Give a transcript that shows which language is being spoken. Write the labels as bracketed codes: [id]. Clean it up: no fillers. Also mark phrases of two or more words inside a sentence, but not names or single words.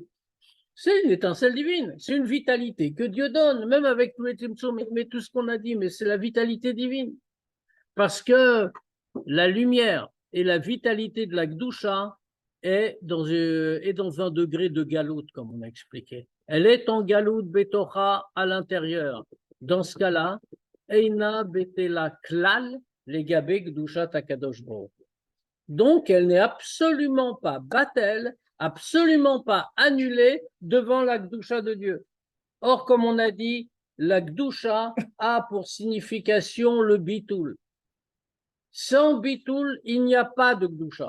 [fr] C'est une étincelle divine, c'est une vitalité que Dieu donne, même avec tous les Tzimtzum, mais tout ce qu'on a dit, mais c'est la vitalité divine. Parce que la lumière et la vitalité de la Gdusha est dans un degré de galoute, comme on a expliqué. Elle est en [he] גלות בתוכה [fr] à l'intérieur. Dans ce cas-là, [he] אינה בטלה כלל לגבי קדושה דקדוש ברוך. [fr] Donc, elle n'est absolument pas battelle, absolument pas annulée devant la Gdusha de Dieu. Or, comme on a dit, la Gdusha a pour signification le bitoul. Sans bitoul, il n'y a pas de Gdusha.